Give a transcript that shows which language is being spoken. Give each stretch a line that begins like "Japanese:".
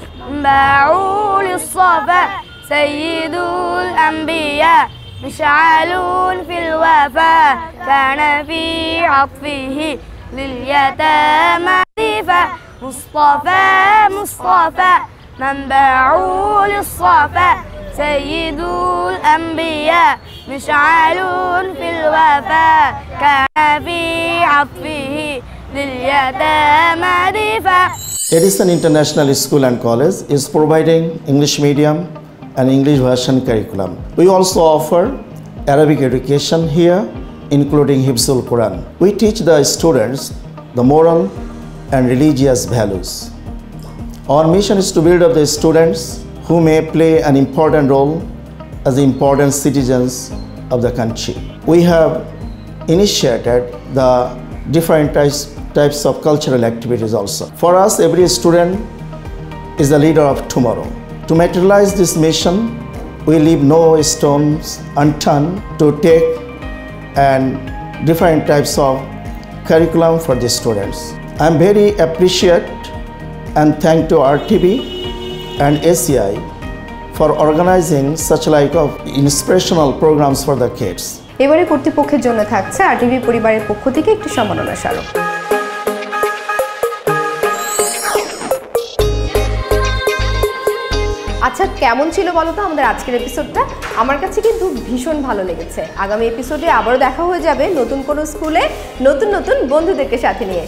Arabic: باعوا للصفا سيد الأنبياء مشعل في الوفا كان في عطفه لليتامى ضيفا مصطفى مصطفى منبع للصفا سيد الأنبياء مشعل في الوفا كان في عطفه لليتامى ضيفا.
English: Edison International School and College is providing English medium and English version curriculum. We also offer Arabic education here, including Hifzul Quran. We teach the students the moral and religious values. Our mission is to build up the students who may play an important role as important citizens of the country. We have initiated the different types of cultural activities also. For us, every student is the leader of tomorrow. To materialize this mission, we leave no stones unturned to take and different types of curriculum for the students. I am very appreciate and thank to RTV and ACI for organizing such like of inspirational programs for the kids.
Bangla: এবারে কর্তৃপক্ষের জন্য থাকছে RTV পরিবারের পক্ষ থেকে একটি সম্মাননা স্মারক। আচ্ছা, কেমন ছিল বলো তো আমাদের আজকের এপিসোডটা? আমার কাছে কিন্তু ভীষণ ভালো লেগেছে। আগামী এপিসোডে আবারও দেখা হয়ে যাবে নতুন কোনো স্কুলে নতুন নতুন বন্ধুদেরকে সাথে নিয়ে।